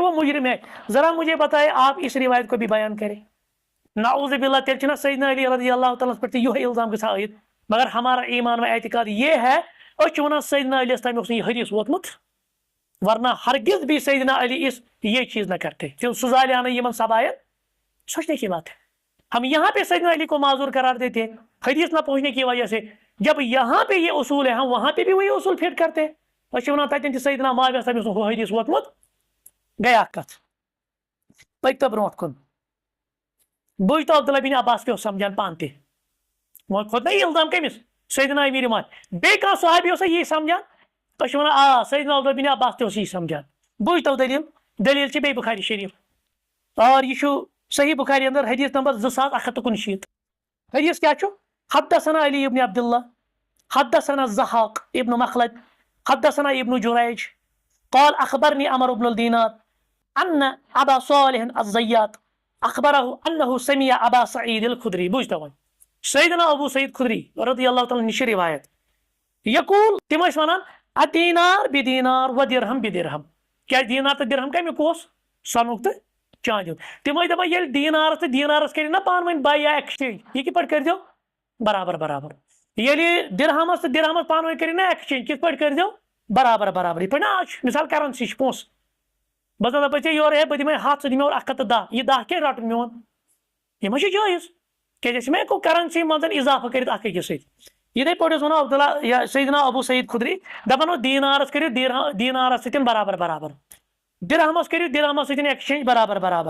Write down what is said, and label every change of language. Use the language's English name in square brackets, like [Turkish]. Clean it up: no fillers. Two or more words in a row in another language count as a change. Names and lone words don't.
[Urdu] وہ مجرم ہے ذرا مجھے بتائے آپ اس روایت کو بھی بیان کریں نعوذ باللہ [Kashmiri] تیٚلہِ چھُنہ سیدنا علی رضی اللہ تعالیٰ پٮ۪ٹھ تہِ یِہوے الزام گژھان عٲید [Urdu] مگر ہمارا ایمان و اعتقاد یہ ہے [Kashmiri] أسۍ چھِ وَنان سیدنا علیس تام اوس نہٕ یہِ حدیث ووتمُت [Urdu] ورنہ ہرگز بھی سیدنا علی اس یہ چیز نہ کرتے [Kashmiri] سُہ زالیا نہٕ یِمن سبایَن [Urdu] سوچنے کی بات ہے ہم یہاں پہ سیدنا علی کو معذور قرار دیتے ہیں حدیث نہ پہنچنے کی وجہ سے جب یہاں پہ یہ اصول ہے ہم وہاں پہ بھی وہی اصول فٹ کرتے ہیں [Kashmiri] أسۍ چھِ وَنان تتٮ۪ن چھِ سیدنا معاویہ تام اوس نہٕ ہُہ حدیث ووتمُت گٔے اکھ کتھ پٔکۍتو برونٛٹھ کُن بوٗزتو عبداللہ بن عباس کیٛاہ اوس سمجھان پانہٕ تہِ وۄنۍ کھوٚت نہ یہِ الزام کٔمِس سیدنا امیٖر ایمان بیٚیہِ کانٛہہ صحابی اوسا یی سمجھان أسۍ چھِ وَنان آ سیدنا عبداللہ بن عباس تہِ اوس یی سمجھان بوٗزتو دلیٖل چھِ بیٚیہِ بخاری شریٖف اور یہِ چھُ صحیح بخاری اندر حدیث نمبر 2119 حدیث [Arabic] کیا چھُ حدثنا علی ابن عبد اللہ حدثنا الزحاق ابن مخلد حدثنا ابن جريج قال اخبرني عمرو بن الدينار ان ابا صالح الزيات اخبره انه سمع ابا سعيد الخدري [Kashmiri] بوجھتا وۄنۍ سیدنا ابو سعید خدری رضی اللہ تعالیٰ نِش روایت یقول تِم ٲسۍ وَنان [Arabic] ادینار بدینار و درہم بدرہم [Kashmiri] کیٛازِ دیٖنار تہٕ درہم کمیُک اوس سۄنُک تہٕ چاندیُک تِم ٲسۍ دپان ییٚلہِ دیٖنارس تہٕ دیٖنارس کٔرِو نا پانہٕ ؤنۍ باے یا ایکسچینج یہِ کِتھ پٲٹھۍ کٔرۍزیو برابر برابر ییٚلہِ درہمس تہٕ درہمس پانہٕ ؤنۍ کٔرِو نا ایکسچینج کِتھ پٲٹھۍ کٔرۍزیو برابر برابر یِتھ پٲٹھۍ نا آز چھُ مِثال کرنسی چھِ پونٛسہٕ بہٕ زن دپے ژےٚ یورٕ ہے بہٕ دِمے 100 ژٕ دِ مےٚ اورٕ 110 یہِ 10 کیٛازِ رٹُن میون یہِ ما چھُ جٲیز کیٛازِ أسۍ ما ہٮ۪کو کرنسی منٛز اضافہٕ کٔرِتھ اکھ أکِس سۭتۍ یِتھے پٲٹھۍ اوس ونان عبداللہ سیدنا ابو سعید خدری دپان اوس دیٖنارس کٔرِو دیٖنارس سۭتۍ برابر برابر درہمس کرو درہمس سۭتۍ ایکسچینج برابر برابر.